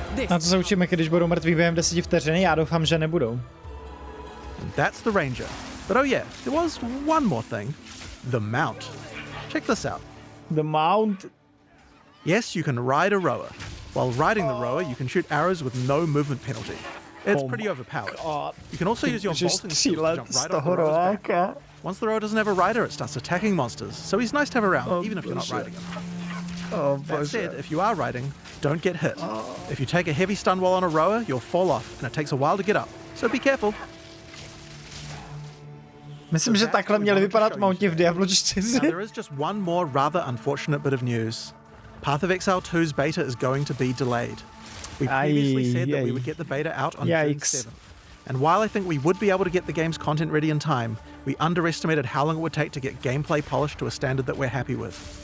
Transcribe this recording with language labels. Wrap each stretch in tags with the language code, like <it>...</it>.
<cs>Na to se učíme, když budou mrtví během 10 vteřin? Já doufám, že nebudou.</cs> <en>That's the Ranger. But oh yeah, there was one more thing. The mount. Check this out. The mount. Yes, you can ride a rower. While riding the rower, you can shoot arrows with no movement penalty. It's pretty overpowered. You can also use your bolting skills to jump right off the rower's back. Once the rower doesn't have a rider, it starts attacking monsters, so he's nice to have around, even if you're not riding him. That said, if you are riding, don't get hit. If you take a heavy stun while on a rower, you'll fall off, and it takes a while to get up, so be careful.</en> <cs>Myslím, že takhle měli vypadat mounty v Diablo 4.</cs> <en>Now, there is just one more rather unfortunate bit of news. Path of Exile 2's beta is going to be delayed. We previously said that we would get the beta out on June 7th. And while I think we would be able to get the game's content ready in time, we underestimated how long it would take to get gameplay polished to a standard that we're happy with.</en>